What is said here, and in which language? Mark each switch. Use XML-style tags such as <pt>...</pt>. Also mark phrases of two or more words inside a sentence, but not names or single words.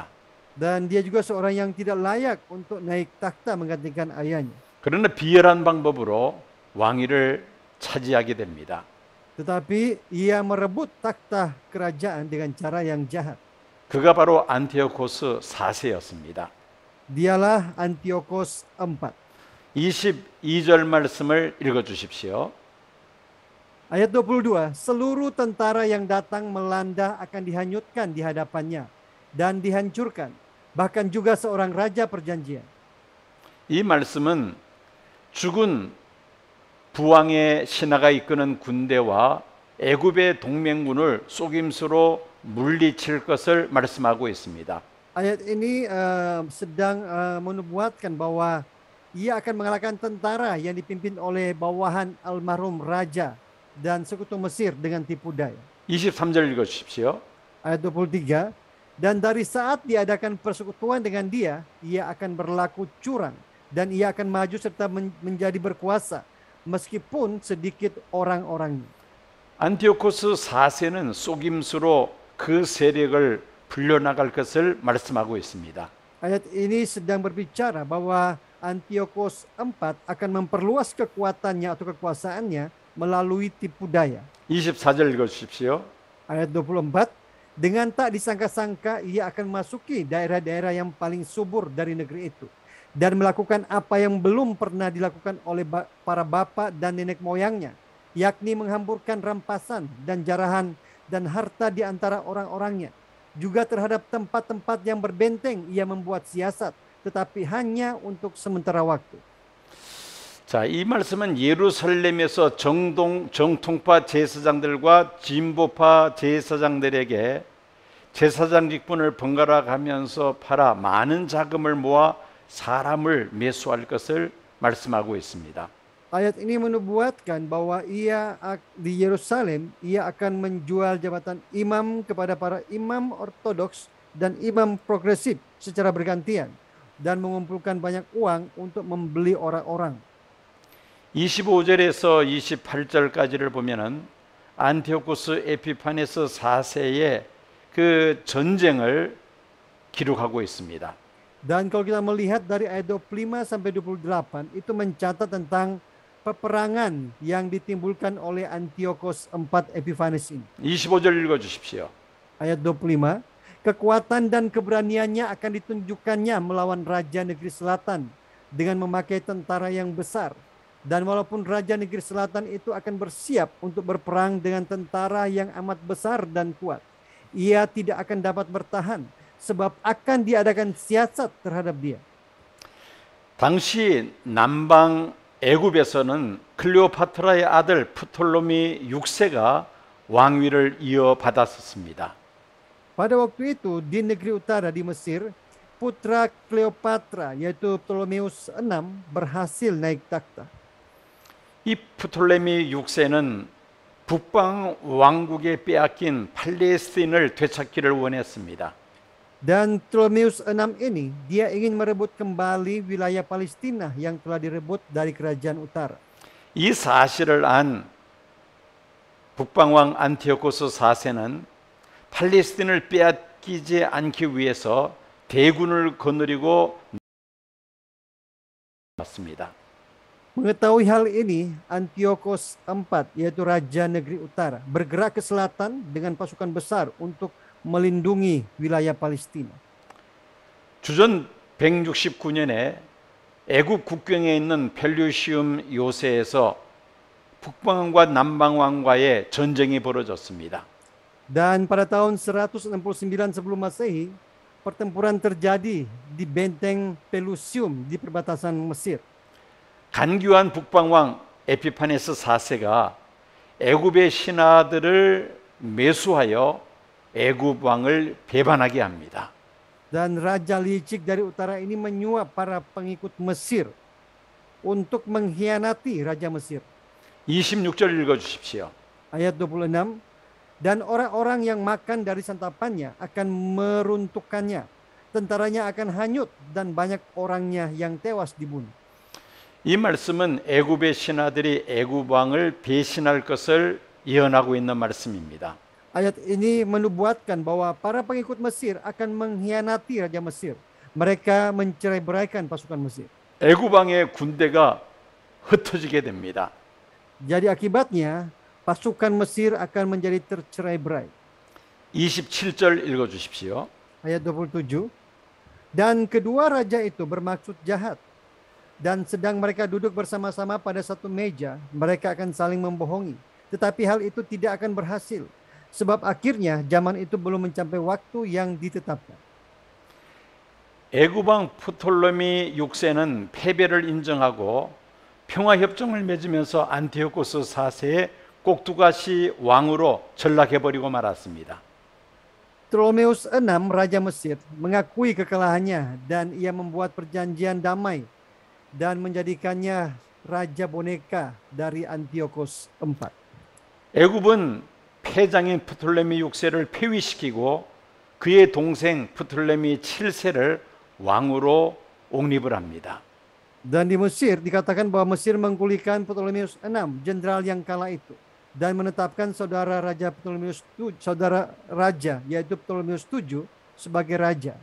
<id>Dan dia juga seorang yang tidak layak untuk naik takhta menggantikan ayahnya.</id> <ko>그러나 비열한 방법으로 왕위를 차지하게 됩니다.</ko> <id>Tetapi ia merebut takhta kerajaan dengan cara yang jahat.</id> <ko>그가 바로 안티오코스 4세였습니다.</ko> <id>Dialah Antiochus IV.</id> <ko>22절 말씀을 읽어주십시오.</ko> <id>Ayat 22, seluruh tentara yang datang melanda akan dihanyutkan di hadapannya dan dihancurkan, bahkan juga seorang raja perjanjian.</id> <ko>이 말씀은 죽은 부왕의 신하가 이끄는 군대와 애굽의 동맹군을 속임수로 물리칠 것을 말씀하고 있습니다.</ko> <id>Ayat ini sedang menubuatkan bahwa ia akan mengalahkan tentara yang dipimpin oleh bawahan almarhum raja dan sekutu Mesir dengan tipu daya.</id> <ko>23절 읽어주십시오.</ko> <id>Ayat 23, dan dari saat diadakan persekutuan dengan dia, ia akan berlaku curang dan ia akan maju serta menjadi berkuasa meskipun sedikit orang-orangnya.</id> <ko>안티오코스 4세는 속임수로 그 세력을 불려나갈 것을 말씀하고 있습니다.</ko> <id>Ayat ini sedang berbicara bahwa Antiochus IV akan memperluas kekuatannya atau kekuasaannya melalui tipu daya.</id> <ko>24절 읽어주십시오.</ko> <id>Ayat 24, dengan tak disangka-sangka ia akan masuki daerah-daerah yang paling subur dari negeri itu dan melakukan apa yang belum pernah dilakukan oleh para bapa dan nenek moyangnya, yakni menghamburkan rampasan dan jarahan dan harta di antara orang-orangnya. Juga terhadap tempat-tempat yang berbenteng ia membuat siasat, tetapi hanya untuk sementara waktu.</id> <ko>자, 이 말씀은 예루살렘에서 정통파 제사장들과 진보파 제사장들에게 제사장 직분을 번갈아 가면서 팔아 많은 자금을 모아 사람을 매수할 것을 말씀하고 있습니다.</ko> <id>Ayat ini menubuatkan bahwa ia di Yerusalem ia akan menjual jabatan imam kepada para imam ortodoks dan imam progresif secara bergantian dan mengumpulkan banyak uang untuk membeli orang-orang.</id> <ko>25절에서 28절까지를 보면은 안티오코스 에피파네스 4세의 그 전쟁을 기록하고 있습니다.</ko> <id>Dan kalau kita melihat dari ayat 25 sampai 28 itu mencatat tentang peperangan yang ditimbulkan oleh Antiochus IV Epiphanes ini.</id> <ko>25절 읽어 주십시오.</ko> <id>Ayat 25, kekuatan dan keberaniannya akan ditunjukkannya melawan Raja Negeri Selatan dengan memakai tentara yang besar. Dan walaupun Raja Negeri Selatan itu akan bersiap untuk berperang dengan tentara yang amat besar dan kuat, ia tidak akan dapat bertahan sebab akan diadakan siasat terhadap dia.</id> <ko>당시 남방 애굽에서는 클레오파트라의 아들 프톨로미 6세가 왕위를 이어받았었습니다.</ko> <id>Pada waktu itu di negeri utara di Mesir, putra Kleopatra yaitu Ptolemeus VI berhasil naik takhta.</id> <ko>이 프톨레미 6세는 북방 왕국에 빼앗긴 팔레스틴을 되찾기를 원했습니다.</ko> <id>Dan Ptolemeus VI ini dia ingin merebut kembali wilayah Palestina yang telah direbut dari kerajaan utara.</id> <ko>이 사실을 안 북방왕 안티오코스 4세는 팔레스틴을 빼앗기지 않기 위해서 대군을 거느리고 왔습니다.</ko> <id>Mengetahui hal ini, Antiochus IV yaitu Raja Negeri Utara bergerak ke selatan dengan pasukan besar untuk melindungi wilayah Palestina.</id> <ko>주전 169년에 애굽 국경에 있는 펠루시움 요새에서 북방왕과 남방왕과의 전쟁이 벌어졌습니다.</ko> <id>Dan pada tahun 169 sebelum Masehi, pertempuran terjadi di benteng Pelusium di perbatasan Mesir.</id> <ko>간교한 북방왕 에피파네스 4세가 애굽의 신하들을 매수하여 애굽 왕을 배반하게 합니다.</ko> <id>Dan Raja licik dari utara ini menyuap para pengikut Mesir untuk mengkhianati Raja Mesir.</id> <ko>26절 읽어 주십시오.</ko> <id>Ayat 26, dan orang-orang yang makan dari santapannya akan meruntuhkannya. Tentaranya akan hanyut dan banyak orangnya yang tewas dibunuh.</id> <ko>이 말씀은 애굽의 신하들이 애굽 왕을 배신할 것을 예언하고 있는 말씀입니다.</ko> <id>Ayat ini menubuatkan bahwa para pengikut Mesir akan mengkhianati Raja Mesir. Mereka mencerai-beraikan pasukan Mesir.</id> <ko>애굽 왕의 군대가 흩어지게 됩니다.</ko> <id>Jadi akibatnya pasukan Mesir akan menjadi tercerai-berai.</id> <ko>27절 읽어 주십시오.</ko> <id>Ayat 27. Dan kedua raja itu bermaksud jahat. Dan sedang mereka duduk bersama-sama pada satu meja, mereka akan saling membohongi. Tetapi hal itu tidak akan berhasil. Sebab akhirnya zaman itu belum mencapai waktu yang ditetapkan.</id> <ko>애굽 왕 프톨레미 6세는 패배를 인정하고 평화협정을 맺으면서 안티오코스 4세의 꼭두가시 왕으로 전락해버리고 말았습니다.</ko> <id>Ptolemeus VI, Raja Mesir, mengakui kekalahannya dan ia membuat perjanjian damai dan menjadikannya raja boneka dari Antiochus IV.</id> <ko>애굽은 패장인 프톨레미 6세를 폐위시키고 그의 동생 프톨레미 7세를 왕으로 옹립을 합니다.</ko> <id>Dan di Mesir dikatakan bahwa Mesir menggulingkan Ptolemeus VI, jenderal yang kala itu, dan menetapkan saudara raja yaitu Ptolemeus VII sebagai raja.</id>